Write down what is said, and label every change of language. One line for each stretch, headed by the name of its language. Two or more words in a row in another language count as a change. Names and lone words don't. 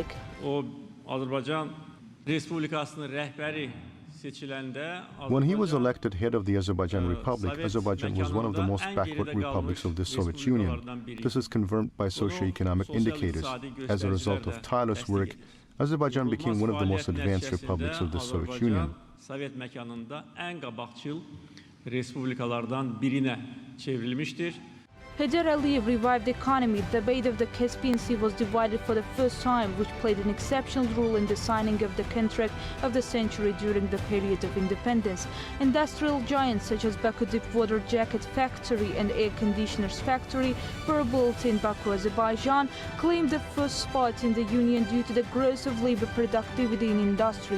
Azerbaijani: O Azərbaycan Respublikasının rəhbəri
English: When he was elected head of the Azerbaijan Republic, Azerbaijan was one of the most backward republics of the Soviet Union. This is confirmed by socio-economic indicators. As a result of tireless work, Azerbaijan became one of the most advanced republics of the Soviet Union.
Azerbaijani: Sovet məkanında ən qabaqcıl respublikalardan birinə çevrilmişdir.
English: Heydar Aliyev revived the economy. The Bay of the Caspian Sea was divided for the first time, which played an exceptional role in the signing of the contract of the century during the period of independence. Industrial giants such as Baku Deepwater Jacket Factory and Air Conditioners Factory were built in Baku, Azerbaijan, claimed the first spot in the Union due to the growth of labor productivity in industry.